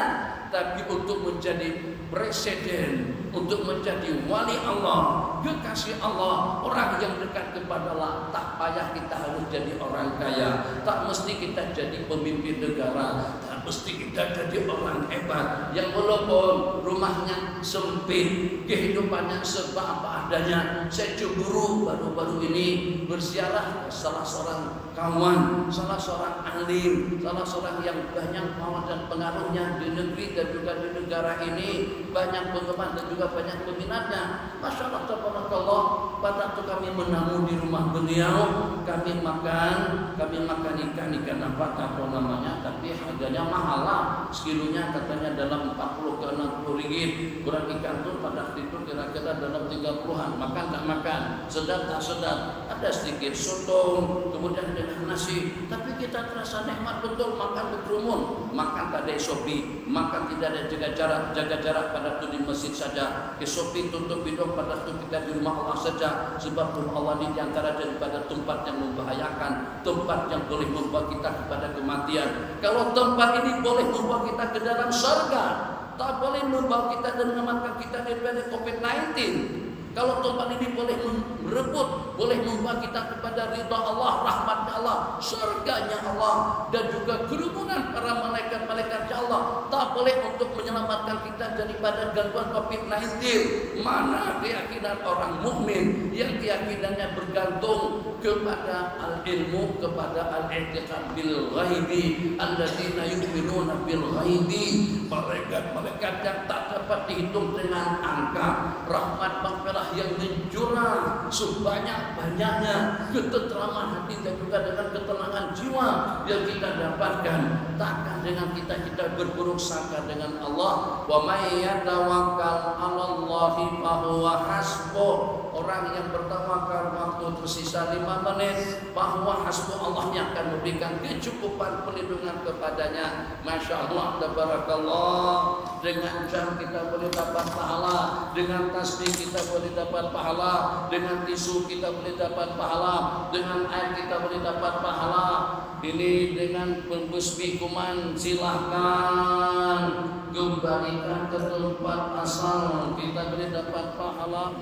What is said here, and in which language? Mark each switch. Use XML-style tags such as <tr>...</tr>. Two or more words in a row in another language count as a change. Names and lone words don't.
<ms>Tapi untuk menjadi presiden, untuk menjadi wali Allah, kekasih Allah, orang yang dekat kepada Allah, tak payah kita harus jadi orang kaya, tak mesti kita jadi pemimpin negara, tak mesti kita jadi orang hebat yang walaupun rumahnya sempit, kehidupannya serba apa adanya. Saya cemburu baru-baru ini berziarah salah seorang kawan, salah seorang alim, salah seorang yang banyak mawar dan pengaruhnya di negeri dan juga di negara ini, banyak penggemar dan juga banyak peminatnya.</ms> <ar>ما شاء الله، تبارك الله.</ar> <ms>Pada waktu kami menamu di rumah beliau, kami makan ikan apa namanya, tapi harganya mahal lah. Sekilonya katanya dalam 40 ke 60 ringgit. Kurang ikan tuh pada waktu itu kira-kira dalam 30-an. Makan tak makan, sedap tak sedap. Ada sedikit sotong, kemudian dengan nasi. Tapi kita terasa nikmat betul makan berkerumun. Makan tak ada SOP, makan tidak ada jaga jarak pada waktu di masjid saja. SOP tutup hidung pada waktu kita di rumah Allah saja. Sebab rumah Allah ini diantara daripada tempat yang membahayakan, tempat yang boleh membawa kita kepada kematian. Kalau tempat ini boleh membawa kita ke dalam surga, tak boleh membawa kita dan menyelamatkan kita daripada COVID-19. Kalau tempat ini boleh merebut, boleh membawa kita kepada ridha Allah, rahmat Allah, surganya Allah, dan juga kerumunan para malaikat-malaikat Allah, tak boleh untuk menyelamatkan kita daripada gangguan COVID-19. Mana keyakinan orang mukmin yang keyakinannya bergantung kepada al-ilmu, kepada</ms> <ar>الاعتقاد بالغيب، الذين يؤمنون بالغيب,</ar> <ms>malaikat-malaikat yang tak dapat dihitung dengan angka, rahmat maghfirah yang mencurah sebanyak-banyaknya, ketentraman hati dan juga dengan ketenangan jiwa yang kita dapatkan. Takkan dengan kita berburuk sangka dengan Allah.</ms> <ar>ومن يتوكل على الله فهو حسبه.</ar> <ms>Orang yang bertawakal waktu tersisa 5 menit, bahwa hasbuh, Allah yang akan memberikan kecukupan perlindungan kepadanya.</ms> <ar>ما شاء الله, tabarakallah.</ar> <ms>Dengan jam kita boleh dapat pahala, dengan tasbih kita boleh dapat pahala, dengan tisu kita boleh dapat pahala, dengan air kita boleh dapat pahala. Ini dengan pembesmi kuman, silahkan kembalikan ke tempat asal, kita boleh dapat pahala.</ms>